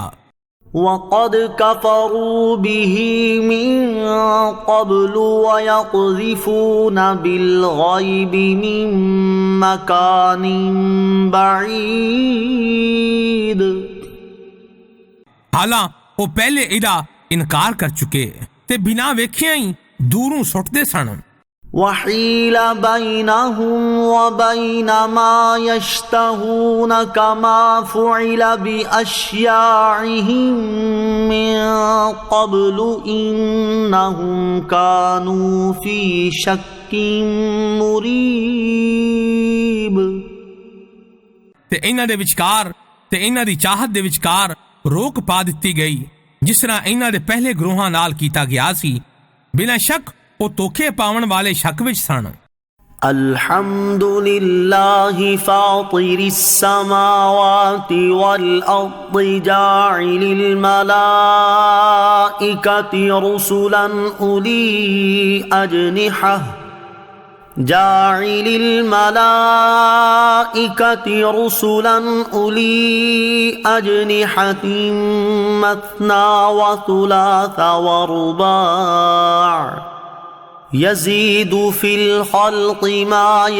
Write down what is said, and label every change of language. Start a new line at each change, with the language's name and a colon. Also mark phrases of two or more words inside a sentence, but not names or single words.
Arabic: وقد كفروا به من قبل ويقذفون بالغيب من مكان بعيد۔
Punjabi: ਹਾਲਾਂ ਉਹ ਪਹਿਲੇ ਇਹਦਾ ਇਨਕਾਰ ਕਰ ਚੁੱਕੇ ਤੇ ਬਿਨਾਂ ਵੇਖਿਆ ਹੀ ਦੂਰੋਂ ਸੁੱਟਦੇ ਸਨ।
Arabic: وحيل بينهم وبين ما يشتهون كما فعل بأشياعهم من قبل إنهم كانوا في شك مريب۔
Punjabi: ਤੇ ਇਹਨਾਂ ਦੇ ਵਿਚਕਾਰ ਤੇ ਇਹਨਾਂ ਦੀ ਚਾਹਤ ਦੇ ਵਿਚਕਾਰ ਰੋਕ ਪਾ ਦਿੱਤੀ ਗਈ ਜਿਸ ਤਰ੍ਹਾਂ ਇਹਨਾਂ ਦੇ ਪਹਿਲੇ ਗਰੋਹਾਂ ਨਾਲ ਕੀਤਾ ਗਿਆ ਸੀ। ਬਿਨਾਂ ਸ਼ੱਕ ਉਹ ਧੋਖੇ ਪਾਉਣ ਵਾਲੇ ਸ਼ੱਕ ਵਿੱਚ ਸਨ।
Arabic: الحمد لله فاطر السماوات والأرض جاعل الملائكة رسلا أولي أجنحة مثنى وثلاث ورباع يزيد في الخلق ما